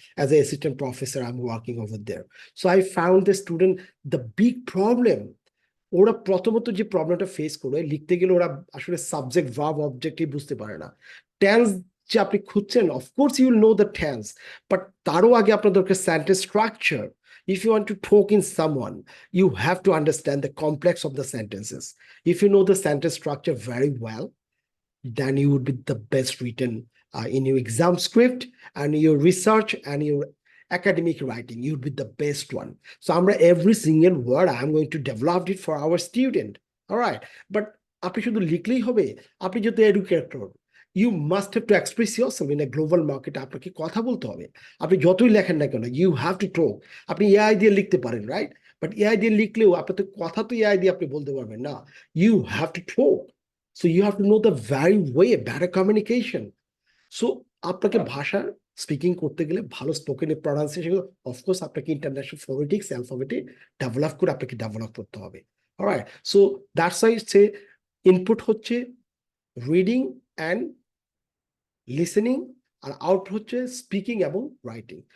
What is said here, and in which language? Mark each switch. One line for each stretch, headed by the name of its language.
English: As a assistant professor I am working over there. So I found the student the big problem,
Bangla: ওরা প্রথমত যে প্রবলেমটা face করে, লিখতে গেলে ওরা আসলে সাবজেক্ট ভার্ব অবজেক্টিভ বুঝতে পারে না। টেন্স যে আপনি খুঁজছেন,
English: of course you know the tense, but
Bangla: তারও আগে আপনার দরকার sentence structure.
English: If you want to talk in someone, you have to understand the complex of the sentences. If you know the sentence structure very well, then you would be the best written in your exam script and your research and your academic writing. You'd be the best one. So every single word I'm going to develop it for our student. All right, but
Bangla: আপনি শুধু লিখলেই হবে? আপনি যেহেতু educator,
English: you must have to express yourself in a global market.
Bangla: আপনাকে কথা বলতে হবে। আপনি যতই লেখেন না কেন,
English: you have to talk.
Bangla: আপনি এআই দিয়ে লিখতে পারেন, রাইট? বাট এআই দিয়ে লিখলেও আপনার তো কথা তো এআই দিয়ে আপনি বলতে পারবেন না।
English: You have to talk. So you have to know the very way, better communication.
Bangla: So আপনাকে ভাষা স্পিকিং করতে গেলে ভালো স্পোকেন প্রনাউন্সিয়েশন, অফকোর্স আপনাকে ইন্টারন্যাশনাল ফোনেটিক্স অ্যালফাবেটে ডেভেলপ করে আপনাকে ডেভেলপ করতে হবে।
English: alright, so that's why say input
Bangla: হচ্ছে reading and listening, আর out হচ্ছে স্পিকিং এবং রাইটিং।